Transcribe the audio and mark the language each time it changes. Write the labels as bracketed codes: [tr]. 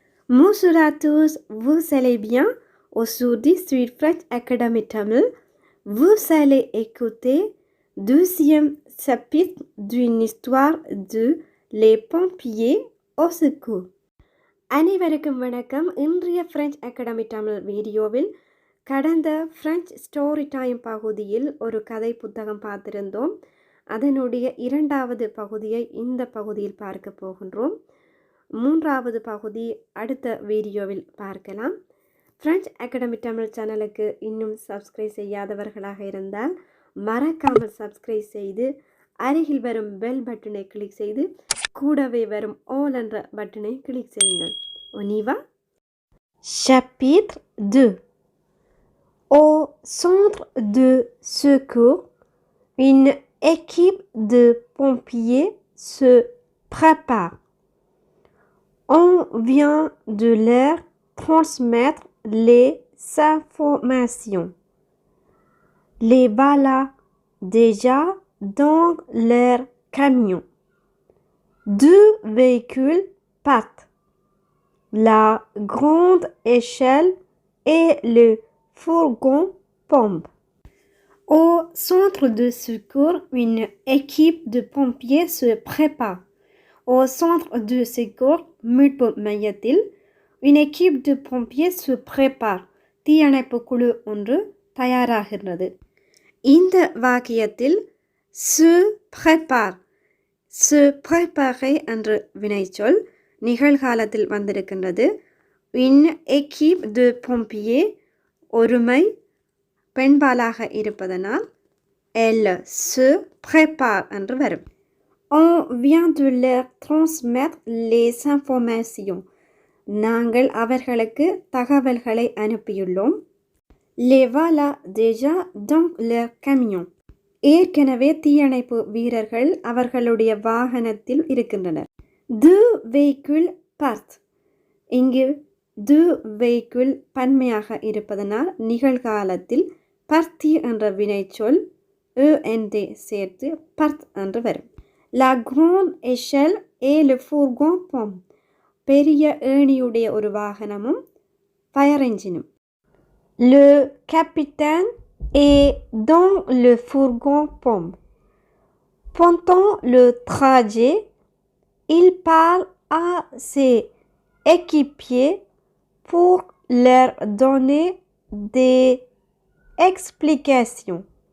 [fr] Bonjour à tous, vous allez bien? Aujourd'hui sur French Academy Tamil, vous allez écouter deuxième chapitre d'une histoire de Les pompiers au secours. [ta] அனைவருக்கும் வணக்கம். இன்றைய French academy Tamil வீடியோவில் கடந்த French story time பகுதியில் ஒரு கதை புத்தகம் பார்த்திருந்தோம். அதனுடைய இரண்டாவது பகுதியை இந்த பகுதியில் பார்க்க போகின்றோம். மூன்றாவது பகுதி அடுத்த வீடியோவில் பார்க்கலாம். ஃப்ரெஞ்ச் அகாடமி தமிழ் சேனலுக்கு இன்னும் சப்ஸ்கிரைப் செய்யாதவர்களாக இருந்தால் மறக்காமல் சப்ஸ்கிரைப் செய்து அருகில் வரும் பெல் பட்டனை கிளிக் செய்து கூடவே வரும் ஆல் என்ற பட்டனை கிளிக் செய்யுங்கள். [fr] On y va? Chapitre 2. Au centre de secours, une équipe de pompiers se prépare. On vient de leur transmettre les informations. Les voilà déjà dans leur camion. 2 véhicules partent. La grande échelle et le fourgon pompe. Au centre de secours, une équipe de pompiers se prépare. Au centre de secours, [ta] மீட்பு மையத்தில் [fr] une équipe de pompiers se prépare. [ta] தீயணைப்பு குழு ஒன்று தயாராகிறது. இந்த வாக்கியத்தில் [fr] se prépare, se prépare [ta] என்ற வினைச்சொல் நிகழ்காலத்தில் வந்திருக்கின்றது. [fr] une équipe de pompiers [ta] ஒருமை பெண்பாலாக இருப்பதனால் [fr] elle se prépare [ta] என்று வரும். [fr] On vient de leur transmettre les informations. [ta] நாங்கள் அவர்களுக்கு தகவல்களை அனுப்பியுள்ளோம். [fr] Les voilà déjà dans leur camion. [ta] ஏற்கனவே தீயணைப்பு வீரர்கள் அவர்களுடைய வாகனத்தில் இருக்கின்றனர். [fr] 2 véhicules partent. [ta] இங்கு 2 véhicules பன்மையாக இருப்பதனால் நிகழ்காலத்தில் partir என்ற வினைச்சொல் END சேர்த்து part என்று வரும். [fr] La grande échelle et le fourgon pompe. [ta] பெரிய ஏணியுடைய ஒரு வாகனமும் fire என்ஜினும். [fr] Le capitaine est dans le fourgon pompe. Pendant le trajet, il parle à ses équipiers pour leur donner des explications.